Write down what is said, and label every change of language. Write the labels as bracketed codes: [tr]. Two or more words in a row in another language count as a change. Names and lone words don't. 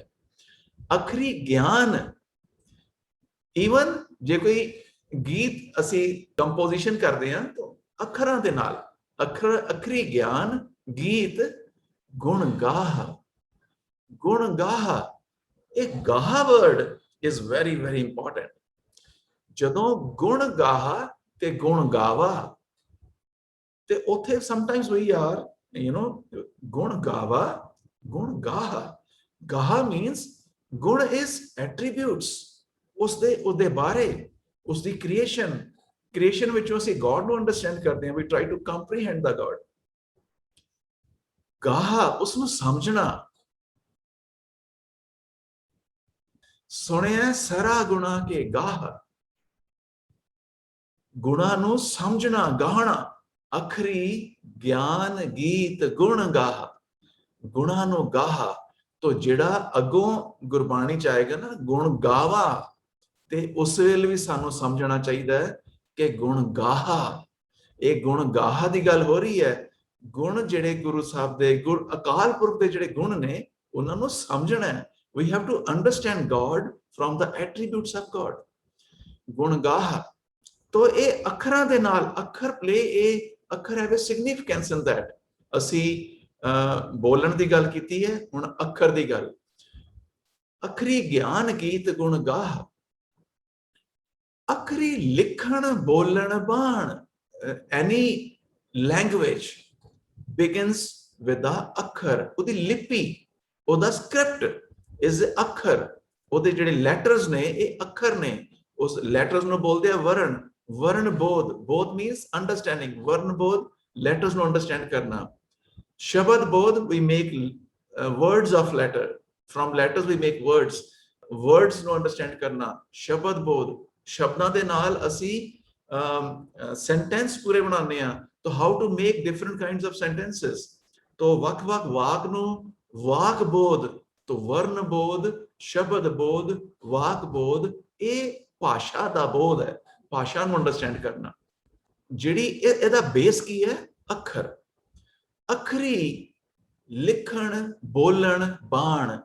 [pa] ਅਖਰੀ ਗਿਆਨ, ਈਵਨ ਜੇ ਕੋਈ ਗੀਤ ਅਸੀਂ ਕੰਪੋਜੀਸ਼ਨ ਕਰਦੇ ਹਾਂ ਤਾਂ ਅੱਖਰਾਂ ਦੇ ਨਾਲ, ਅੱਖਰ, ਅਖਰੀ ਗਿਆਨ, ਗੀਤ, ਗੁਣ ਗਾਹ, ਗੁਣ ਗਾਹ। ਇਹ ਗਾਹ [en] ਵਰਡ is very very important. [pa] ਜਦੋਂ ਗੁਣ ਗਾਹ ਤੇ ਗੁਣ ਗਾਵਾ, ਤੇ ਉੱਥੇ [en] sometimes we are, you know, [pa] ਗੁਣ ਗਾਵਾ, ਗੁਣ ਗਾਹ। [en] ਗਾਹ means ਗੁਣ is attributes, [pa] ਉਸਦੇ, ਉਹਦੇ ਬਾਰੇ, ਉਸਦੀ ਕ੍ਰੀਏਸ਼ਨ। ਕ੍ਰੀਏਸ਼ਨ ਵਿੱਚੋਂ ਅਸੀਂ ਗॉड ਨੂੰ ਅੰਡਰਸਟੈਂਡ ਕਰਦੇ ਹਾਂ। [en] we try to comprehend the God. [pa] ਗਾਹ, ਉਸਨੂੰ ਸਮਝਣਾ। ਸੁਣਿਆ ਸਾਰਾ ਗੁਣਾ ਕੇ ਗਾਹ, ਗੁਣਾ ਨੂੰ ਸਮਝਣਾ, ਗਾਹਣਾ। ਅਖਰੀ ਗਿਆਨ, ਗੀਤ, ਗੁਣ ਗਾਹ, ਗੁਣਾ ਨੂੰ ਗਾਹ। ਤੋ ਜਿਹੜਾ ਅੱਗੋਂ ਗੁਰਬਾਣੀ ਚ ਆਏਗਾ ਨਾ ਗੁਣ ਗਾਵਾ, ਤੇ ਉਸ ਵੇਲੇ ਵੀ ਸਾਨੂੰ ਸਮਝਣਾ ਚਾਹੀਦਾ ਹੈ ਕਿ ਗੁਣ ਗਾਹ, ਇਹ ਗੁਣ ਗਾਹ ਦੀ ਗੱਲ ਹੋ ਰਹੀ ਹੈ। ਗੁਣ ਜਿਹੜੇ ਗੁਰੂ ਸਾਹਿਬ ਦੇ, ਗੁਰ ਅਕਾਲ ਪੁਰਖ ਦੇ ਜਿਹੜੇ ਗੁਣ ਨੇ, ਉਹਨਾਂ ਨੂੰ ਸਮਝਣਾ ਹੈ। [en] We have to understand God from the attributes of God. [pa] ਗੁਣ ਗਾਹ। ਤੋ ਇਹ ਅੱਖਰਾਂ ਦੇ ਨਾਲ, ਅੱਖਰ [en] play a, [pa] ਅੱਖਰ [en] have a significance in that. [pa] ਅਸੀਂ ਬੋਲਣ ਦੀ ਗੱਲ ਕੀਤੀ ਹੈ, ਹੁਣ ਅੱਖਰ ਦੀ ਗੱਲ। ਅਖਰੀ ਗਿਆਨ, ਗੀਤ, ਗੁਣ ਗਾਹ। ਅਖਰੀ ਲਿਖਣ, ਬੋਲਣ, ਬਾਣ। [en] Any language begins with the ਅੱਖਰ, [pa] ਉਹਦੀ ਲਿਪੀ, ਉਹਦਾ ਸਕ੍ਰਿਪਟ [en] is ਅੱਖਰ। [pa] ਉਹਦੇ ਜਿਹੜੇ ਲੈਟਰਸ ਨੇ ਇਹ ਅੱਖਰ ਨੇ। ਉਸ ਲੈਟਰਸ ਨੂੰ ਬੋਲਦੇ ਆ ਵਰਣ। ਵਰਣ ਬੋਧ, ਬੋਧ [en] means understanding, [pa] ਵਰਣ ਬੋਧ ਲੈਟਰਸ ਨੂੰ ਅੰਡਰਸਟੈਂਡ ਕਰਨਾ। ਸ਼ਬਦ ਬੋਧ, [en] we make words of letter, from letters we make words, words [pa] ਨੂੰ ਅੰਡਰਸਟੈਂਡ ਕਰਨਾ। ਸ਼ਬਦ ਬੋਧ, ਸ਼ਬਦਾਂ ਦੇ ਨਾਲ ਅਸੀਂ ਸੈਂਟੈਂਸ ਪੂਰੇ ਬਣਾਉਂਦੇ ਆ। [en] ਤਾਂ how to make different kinds of sentences, [pa] तो ਵੱਖ-ਵੱਖ ਵਾਕ ਨੂੰ ਵਾਕ ਬੋਧ, तो ਵਰਨ ਬੋਧ, ਸ਼ਬਦ ਬੋਧ, ਵਾਕ ਬੋਧ। ਇਹ ਭਾਸ਼ਾ ਦਾ ਬੋਧ ਹੈ, ਭਾਸ਼ਾ ਨੂੰ ਅੰਡਰਸਟੈਂਡ ਕਰਨਾ। ਜਿਹੜੀ ਇਹਦਾ ਬੇਸ ਕੀ ਹੈ? ਅੱਖਰ। ਅਖਰੀ ਲਿਖਣ, ਬੋਲਣ, ਬਾਣ।